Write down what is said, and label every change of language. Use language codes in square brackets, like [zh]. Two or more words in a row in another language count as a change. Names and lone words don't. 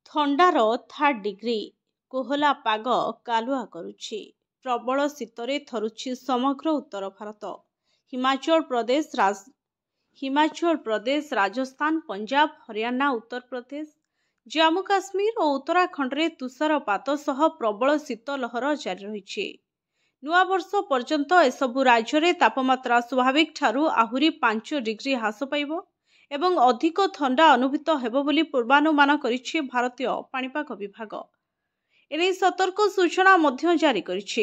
[or] ଥଣ୍ଡାର 3rd ଡିଗ୍ରୀ କୋହଲା ପାଗ କାଳୁଆ କରୁଛି। ପ୍ରବଳ ଶୀତରେ ଥରୁଛି ସମଗ୍ର ଉତ୍ତର ଭାରତ। ହିମାଚଳ ପ୍ରଦେଶ, ରାଜସ୍ଥାନ, ପଞ୍ଜାବ, ହରିୟାଣା, ଉତ୍ତର ପ୍ରଦେଶ, ଜମ୍ମୁ କାଶ୍ମୀର ଆଉ ଉତ୍ତରାଖଣ୍ଡ ରେ ତୁଷାରପାତ ସହ ପ୍ରବଳ ଶୀତ ଲହର ଜାରି ରହି। ନୂଆ ବର୍ଷ ପର୍ଯ୍ୟନ୍ତ ଏସବୁ ରାଜ୍ୟ ରେ ତାପମାତ୍ରା ସ୍ୱାଭାବିକ ଠାରୁ ଆହୁରି 5 ଡିଗ୍ରୀ ହ୍ରାସ ପାଇବ ଏବଂ ଅଧିକ ଥଣ୍ଡା ଅନୁଭୂତ ହେବ ବୋଲି ପୂର୍ବାନୁମାନ କରିଛି ଭାରତୀୟ ପାଣିପାଗ ବିଭାଗ। ଏଣେ ସତର୍କ ସୂଚନା ମଧ୍ୟ ଜାରି କରିଛି।